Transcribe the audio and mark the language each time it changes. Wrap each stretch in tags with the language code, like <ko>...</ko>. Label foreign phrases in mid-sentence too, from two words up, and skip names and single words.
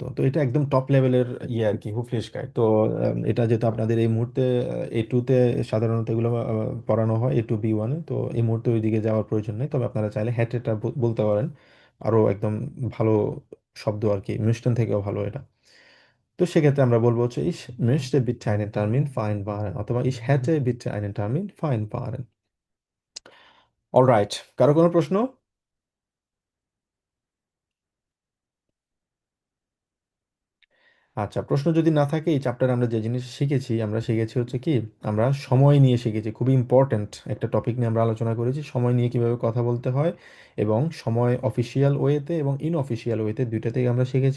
<bn>তো এটা একদম</bn> <en>top level</en> <bn>ইয়ে আর কি, হুফলিশ গাইড। তো এটা যেহেতু আপনাদের এই মুহূর্তে এ টুতে সাধারণত এগুলো পড়ানো হয়,</bn> <en>A to B1-এ,</en> <bn>তো এই মুহূর্তে ওইদিকে যাওয়ার প্রয়োজন নেই। তবে আপনারা চাইলে হ্যাটেটা বলতে পারেন, আরও একদম ভালো শব্দ আর কি, মিষ্টন থেকেও ভালো এটা। তো সেক্ষেত্রে আমরা বলবো হচ্ছে</bn> <de>ich möchte bitte einen Termin vereinbaren</de> <bn>অথবা</bn> <de>ich hätte bitte einen Termin vereinbaren।</de> <bn>অলরাইট, কারো কোনো প্রশ্ন? আচ্ছা, প্রশ্ন যদি না থাকে, এই চ্যাপ্টারে আমরা যে জিনিস শিখেছি, আমরা শিখেছি হচ্ছে কি, আমরা সময় নিয়ে শিখেছি, খুবই ইম্পর্ট্যান্ট একটা টপিক নিয়ে আমরা আলোচনা করেছি, সময় নিয়ে কিভাবে কথা বলতে হয়, এবং সময়</bn> <en>official way</en> <bn>এবং</bn> <en>unofficial way</en> <bn>দুইটাতেই আমরা শিখেছি।</bn>